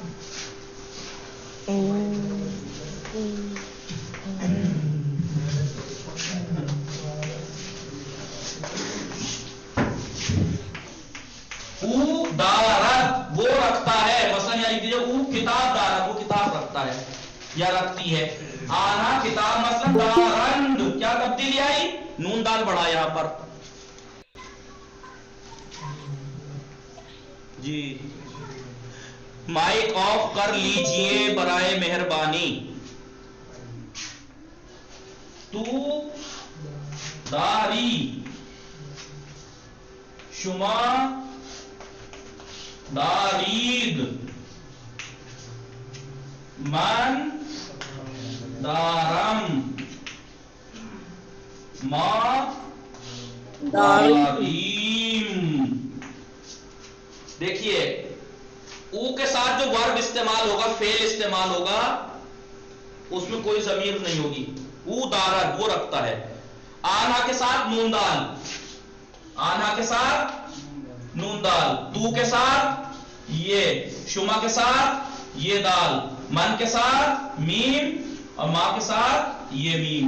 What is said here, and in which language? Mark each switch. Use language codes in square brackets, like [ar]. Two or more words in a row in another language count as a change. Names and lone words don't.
[fa] او دارت [ur] وہ رکھتا ہے، مثلا یہاں لکھ دیجیے [fa] او کتاب دارت، [ur] وہ کتاب رکھتا ہے یا رکھتی ہے. [fa] آنا کتاب مثلا دارند، [ur] کیا تبدیلی آئی؟ نون دال بڑھا یہاں پر. جی مائک آف کر لیجئے برائے مہربانی. [fa] تو داری، شما دارید، من دارم، ما داریم. [ur] دیکھیے او کے ساتھ جو ورب استعمال ہوگا، فعل استعمال ہوگا، اس میں کوئی ضمیر نہیں ہوگی. [fa] او دارد [ur] وہ رکھتا ہے. آنا کے ساتھ نون دال، آنا کے ساتھ نون دال، تو کے ساتھ یہ، شما کے ساتھ یہ دال، من کے ساتھ میم، اور ماں کے ساتھ یہ میم.